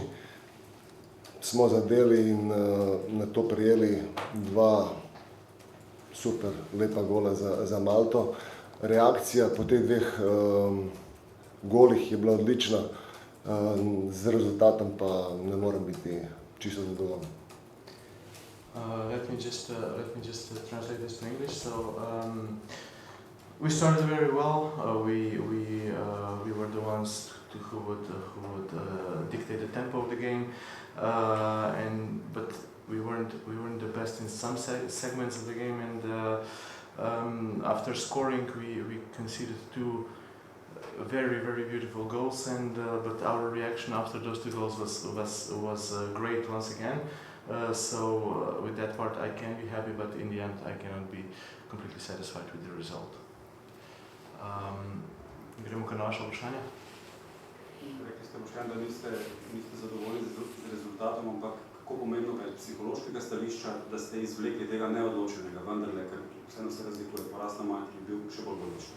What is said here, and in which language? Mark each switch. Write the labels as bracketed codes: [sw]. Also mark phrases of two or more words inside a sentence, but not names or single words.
[sl] Smo zadeli in nato prejeli dva super lepa gola za Malto. Reakcija po teh dveh golih je bila odlična, z rezultatom pa ne morem biti čisto zadovoljen. [en] Let me just translate this to English. So we started very well. We were the ones who would dictate the tempo of the game, but we weren't the best in some segments of the game. And after scoring, we conceded two very beautiful goals. But our reaction after those two goals was great once again. So with that part I can be happy, but in the end I cannot be completely satisfied with the result. [sl] Gremo kar na vaše vprašanje. Rekli ste, Boštjan, da niste zadovoljni z rezultatom, ampak kako pomembno je psihološkega stališča, da ste izvlekli tega neodločenega, vendarle, ker vseeno se razlikuje, poraz na Malti je bil še bolj odločen.